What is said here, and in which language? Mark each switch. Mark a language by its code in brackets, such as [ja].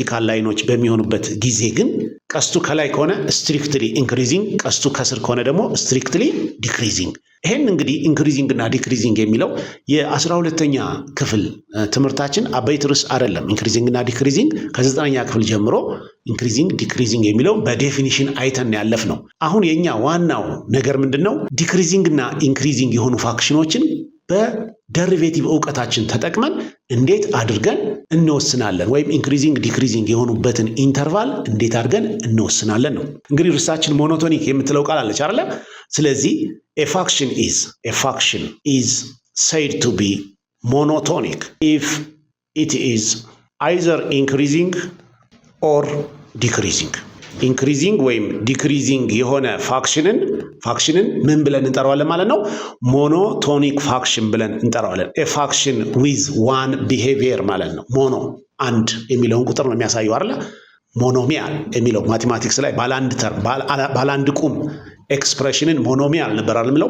[am] ላይኖች በሚሆኑበት ጊዜ ግን ቀስቱ ከላይ ከሆነ ስትሪክትሊ ኢንክሪዚንግ፣ ቀስቱ ከስር ከሆነ ደግሞ ስትሪክትሊ ዲክሪዚንግ። ይሄን እንግዲህ ኢንክሪዚንግ እና ዲክሪዚንግ የሚለው የ12ኛ ክፍል ትምህርታችን አበይት ርዕስ አይደለም። ኢንክሪዚንግ እና ዲክሪዚንግ ከ9ኛ ክፍል ጀምሮ ኢንክሪዚንግ ዲክሪዚንግ የሚለው በዴፊኒሽን አይተን ያለፍ ነው። አሁን የኛ ዋናው ነገር ምንድነው? ዲክሪዚንግ እና ኢንክሪዚንግ የሆኑ ፋክሽኖችን በደሪቬቲቭ እውቀታችን ተጠቅመን እንዴት አድርገን እንወስናለን፣ ወይም ኢንክሪዚንግ ዲክሪዚንግ የሆኑበትን ኢንተርቫል እንዴት አድርገን እንወስናለን ነው። እንግዲህ ርዕሳችን ሞኖቶኒክ የምትለው ቃል አለች አይደለ? ስለዚህ [en] a function is said to be monotonic if it is either increasing or decreasing. [am] ኢንክሪዚንግ ወይም ዲክሪዚንግ የሆነ ፋክሽንን ምን ብለን እንጠራዋለን ማለት ነው? ሞኖቶኒክ ፋክሽን ብለን እንጠራዋለን። [en] ኤ ፋክሽን ዊዝ ዋን ቢሄቪየር [am] ማለት ነው። ሞኖ አንድ የሚለውን ቁጥር ነው የሚያሳየው አይደለ? ሞኖሚያል የሚለው ማቴማቲክስ ላይ ባለአንድ ቁም ኤክስፕሬሽንን ሞኖሚያል ነበር አይደል?